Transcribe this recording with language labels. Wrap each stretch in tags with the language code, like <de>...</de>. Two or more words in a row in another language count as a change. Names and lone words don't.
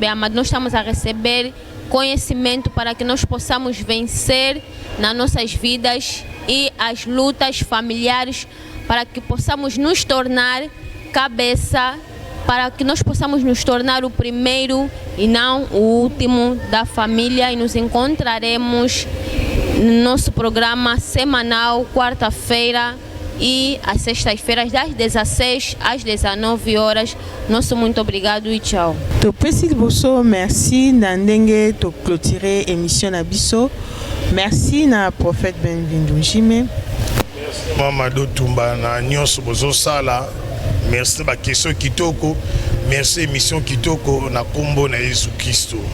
<pt>Bem, amado, nós estamos a receber conhecimento para que nós possamos vencer nas nossas vidas e as lutas familiares, para que possamos nos tornar cabeça para que nós possamos nos tornar o primeiro e não o último da família, e nos encontraremos no nosso programa semanal, quarta-feira e às sextas-feiras, das 16 às 19 horas. Nosso muito obrigado e tchau.</pt> <ln>To pesi liboso, merci na ndenge to</ln> <fr>clôturer émission</fr> <ln>na biso. Merci na prophète Benvindu Njime. Merci Mamadou Tumba na nyonso bozo sala. Merci ba question kitoko.</ln> <fr>Merci émission</fr> <ln>kitoko na kombo na Yesu Kristo.</ln>